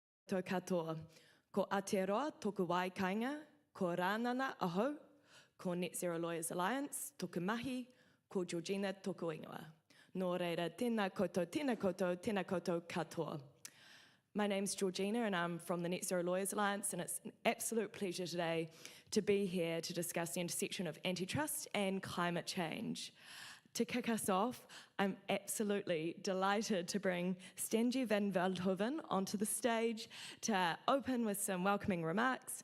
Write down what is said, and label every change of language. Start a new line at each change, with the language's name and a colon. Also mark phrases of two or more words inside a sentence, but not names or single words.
Māori: tō katoa. Ko Aotearoa, tōku waikainga, ko Rānana aho, ko Net Zero Lawyers Alliance, tōku mahi, ko Georgina, tōku ingoa. Nō reira, tēnā koutou, tēnā koutou, tēnā koutou katoa.
English: My name's Georgina and I'm from the Net Zero Lawyers Alliance, and it's an absolute pleasure today to be here to discuss the intersection of antitrust and climate change. To kick us off, I'm absolutely delighted to bring Stenji van Veldhoven onto the stage to open with some welcoming remarks.